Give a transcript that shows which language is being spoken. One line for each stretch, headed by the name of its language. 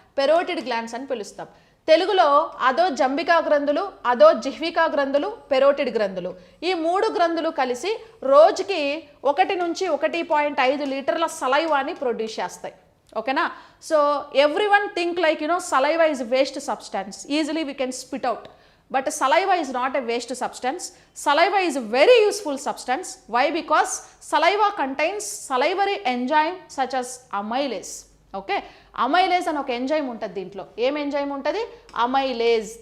Telugu: Parotid glands అని పిలుస్తాం. తెలుగులో అదో జంబికా గ్రంథులు, అదో జిహ్వికా గ్రంథులు, పెరోటిడ్ గ్రంథులు, ఈ 3 గ్రంథులు కలిసి రోజుకి 1 నుంచి 1.5 లీటర్ల సలైవాని ప్రొడ్యూస్ చేస్తాయి. ఓకేనా.
English: So everyone think like saliva is waste substance, easily we can spit out. But saliva is not a waste substance. Saliva is a very useful substance. Why? Because saliva contains salivary enzyme such as amylase.
Telugu: Okay, amylase అని ఒక enzyme ఉంటుంది దీంట్లో. ఏం enzyme ఉంటుంది? Amylase.